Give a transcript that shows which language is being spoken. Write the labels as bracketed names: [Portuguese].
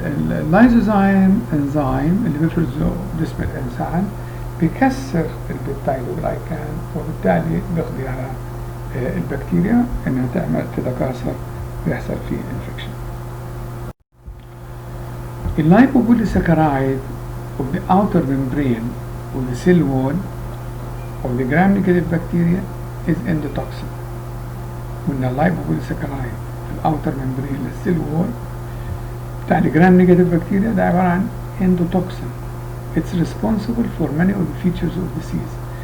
[Arabic] اللايزوزايم انزيم اللي بيفرزه جسم الإنسان بيكسر البيبتايدوجلايكان، وبالتالي بيقضي على البكتيريا انها تعمل تتكاثر ويحصل فيه انفكشن. [English] اللايبوبوليساكرايد of the outer membrane of the cell wall of the gram-negative bacteria is endotoxin. [Arabic] وإن اللايبوبوليساكرايد في الأوتر ممبرين للسيل وول بتاع الجرام نيجاتيف بكتيريا ده عبارة عن endotoxin. [English] It's responsible for many of the features of disease.